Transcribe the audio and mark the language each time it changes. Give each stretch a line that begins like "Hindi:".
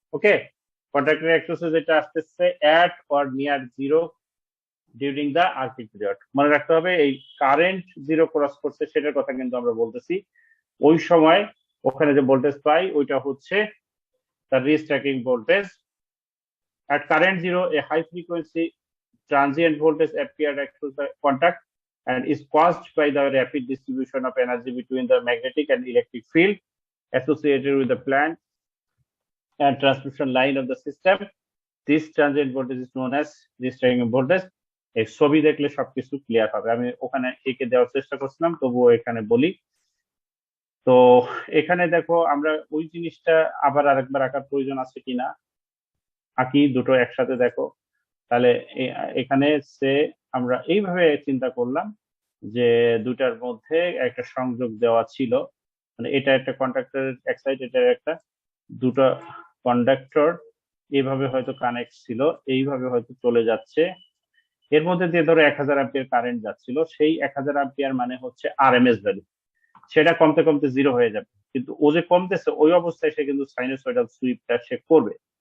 Bangla: ওকে, কন্ট্যাক্টের অ্যাক্রসে যেটা আসতেছে
English: At or near zero during the arcing period.
Bangla: মনে রাখতে হবে এই কারেন্ট জিরো ক্রস করছে সেটার কথা কিন্তু আমরা বলতেছি, ওই সময় ওখানে যে ভোল্টেজ পাই ওইটা হচ্ছে
English: the restracking voltage. At current zero, a high frequency transient voltage appeared across the contact and is caused by the rapid distribution of energy between the magnetic and electric field associated with the plant and transmission line of the system. This transient voltage is known as restracking voltage.
Bangla: এই ছবি দেখলে সবকিছু clear হবে। আমি ওখানে এঁকে দেওয়ার চেষ্টা করছিলাম, তবুও এখানে বলি। তো এখানে দেখো আমরা ওই জিনিসটা আবার আরেকবার আঁকার প্রয়োজন আছে কিনা, আঁকি দুটো একসাথে দেখো। তাহলে এখানে সে আমরা এইভাবে চিন্তা করলাম যে দুটার মধ্যে একটা সংযোগ দেওয়া ছিল, মানে এটা একটা কন্ডাক্টরের এক সাইড, এটা একটা, দুটো কন্ডাক্টর এইভাবে হয়তো কানেক্ট ছিল, এইভাবে হয়তো চলে যাচ্ছে, এর মধ্যে দিয়ে ধরো 1000 অ্যাম্পিয়ার কারেন্ট যাচ্ছিল, সেই 1000 অ্যাম্পিয়ার মানে হচ্ছে আরএমএস ভ্যালু, সেটা কমতে কমতে জিরো হয়ে যাবে, কিন্তু ও যে কমতেছে ওই অবস্থায় সে কিন্তু সাইনোসয়েডাল সুইপটা সে করবে।